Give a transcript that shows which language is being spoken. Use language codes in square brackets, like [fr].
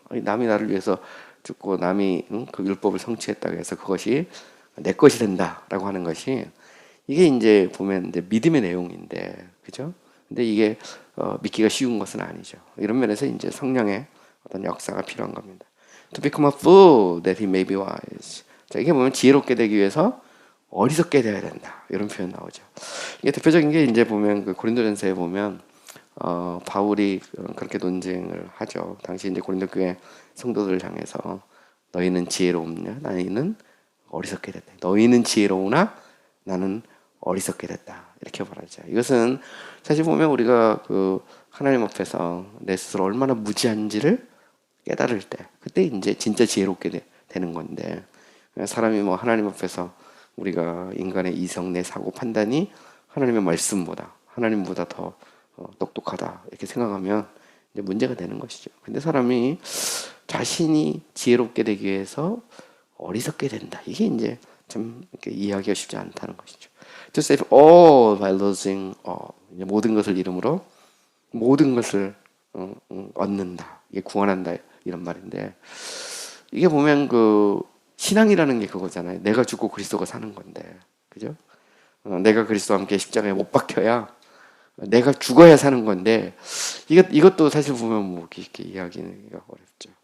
[ko] 남이 나를 위해서 죽고 남이 그 율법을 성취했다고 해서 그것이 내 것이 된다라고 하는 것이 이게 이제 보면 이제 믿음의 내용인데, 그죠? 근데 이게 믿기가 쉬운 것은 아니죠. 이런 면에서 이제 성령의 어떤 역사가 필요한 겁니다. [en] To become a fool that he may be wise. [ko] 자, 이게 보면 지혜롭게 되기 위해서 어리석게 되어야 된다. 이런 표현 나오죠. 이게 대표적인 게 이제 보면 고린도전서에 보면 바울이 그렇게 논쟁을 하죠. 당시 이제 고린도 교회 성도들을 향해서 너희는 지혜롭냐? 나는 어리석게 됐다. 너희는 지혜로우나 나는 어리석게 됐다. 이렇게 말하죠. 이것은 사실 보면 우리가 하나님 앞에서 내 스스로 얼마나 무지한지를 깨달을 때, 그때 이제 진짜 지혜롭게 되는 건데, 사람이 하나님 앞에서 우리가 인간의 이성, 내 사고 판단이 하나님의 말씀보다, 하나님보다 더 똑똑하다 이렇게 생각하면 이제 문제가 되는 것이죠. 근데 사람이 자신이 지혜롭게 되기 위해서 어리석게 된다. 이게 이제 참 이렇게 이해하기가 쉽지 않다는 것이죠. [en] To save all by losing all. [ko] 이제 모든 것을 이름으로 모든 것을 얻는다. 이게 구원한다 이런 말인데, 이게 보면 신앙이라는 게 그거잖아요. 내가 죽고 그리스도가 사는 건데, 그죠? 내가 그리스도와 함께 십자가에 못 박혀야 내가 죽어야 사는 건데 이것도 사실 보면 뭐 이렇게 이야기가 어렵죠.